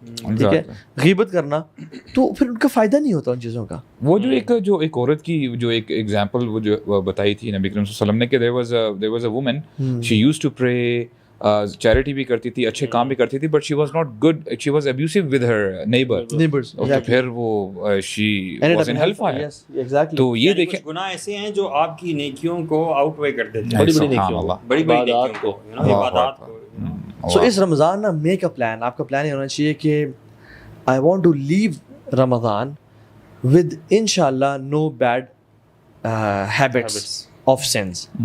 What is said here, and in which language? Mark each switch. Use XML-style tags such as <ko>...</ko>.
<ur>ٹھیک ہے, غیبت کرنا تو پھر ان کا فائدہ نہیں ہوتا ان چیزوں کا. وہ جو ایک عورت کی جو ایک ایگزامپل وہ جو بتائی تھی نبی کریم صلی اللہ علیہ وسلم نے کہ</ur> <en>there was a woman, she used to pray,</en> <ur>charity بھی کرتی تھی, اچھے کام بھی کرتی تھی, but</ur> <en>she was not good, she was abusive with her neighbors.</en> <ur>تو پھر وہ</ur> <en>she was in hellfire.</en> <ur>تو یہ دیکھیں گناہ ایسے ہیں جو آپ کی نیکیوں کو آؤٹ وے کر دیتے ہیں, بڑی بڑی نیکیوں, بڑی بڑی نیکیوں کو, عبادات کو.</ur> <en>so اس رمضان نا make a plan,</en> <ur>آپ کا پلان یہ ہونا چاہیے کہ</ur> <en>I want to leave Ramzan with انشاءاللہ no bad habits of sins.</en>